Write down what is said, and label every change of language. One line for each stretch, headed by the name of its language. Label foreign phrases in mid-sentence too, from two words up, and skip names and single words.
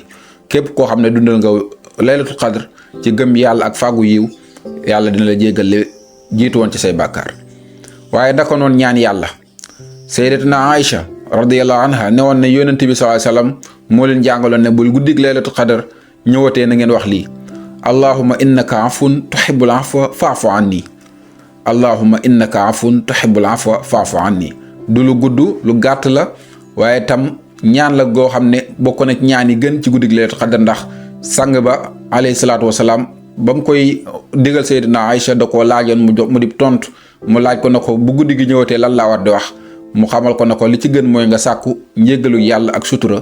Wolof: képp koo xam ne dundal nga
Arabic: ليلة القدر
Wolof: ci gëm yàlla ak fàggu yiw, yàlla dina la jéggal li jiitu woon ci say bàkkaar. waaye ndaka noon ñaan yàlla. sayyidatuna Aïcha
Arabic: رضي الله عنها
Wolof: ne woon ne yonent bi
Arabic: صلى الله عليه وسلم
Wolof: moo leen jàngaloon ne bul guddig
Arabic: ليلة القدر
Wolof: ñëwatee na ngeen wax lii:
Arabic: اللهم إنك عفو تحب العفو فاعف عني. اللهم إنك عفو تحب العفو فاعف عني.
Wolof: du lu gudd lu gàtt la, waaye tam ñaan la goo xam ne bokk na ci ñaan yi gën ci guddig
Arabic: ليلة القدر,
Wolof: ndax sang ba
Arabic: عليه الصلاة والسلام
Wolof: ba mu koy digal sayyidatuna Aïcha da koo laajoon mu di tontu. mu laaj ko na ko bu guddi gi ñëwatee lan laa war di wax, mu xamal ko na ko li ci gën mooy nga sàkku njéggalu yàlla ak sutura.